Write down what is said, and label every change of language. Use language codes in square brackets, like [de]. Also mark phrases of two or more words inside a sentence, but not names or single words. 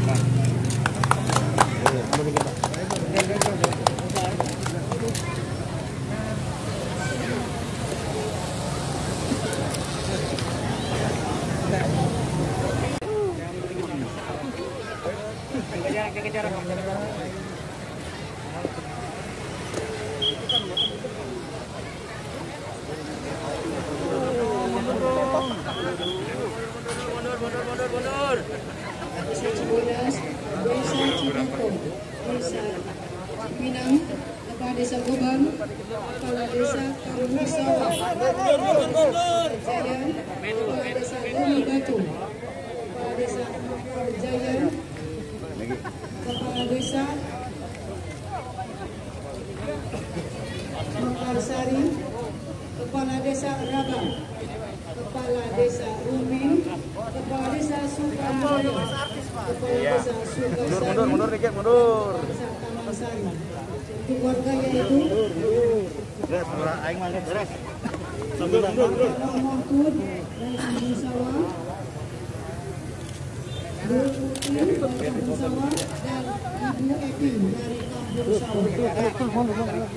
[id] Mundur dikit Pak. Jaga jarak. Mundur. Desa Cibodas, Desa Cibito, Desa Cipinang, Kepala Desa Gobang, Kepala Desa Karumisawa, Jaya, Kepala Desa Umi Batu, Kepala Desa Jaya, Kepala Desa Mekarsari, Kepala Desa Rabang, Kepala Desa Rumin, Kepala Desa Sukamulyo, Kepala Desa Sukasari, Mundur dikit. Desa Taman Sari. Untuk warganya itu [su] Aing mah beres. [id] Pak Mahfud dari Kampung Sawah, Bu Putih dari Kampung Sawah, dan Ibu Epi dari Kampung Sawah.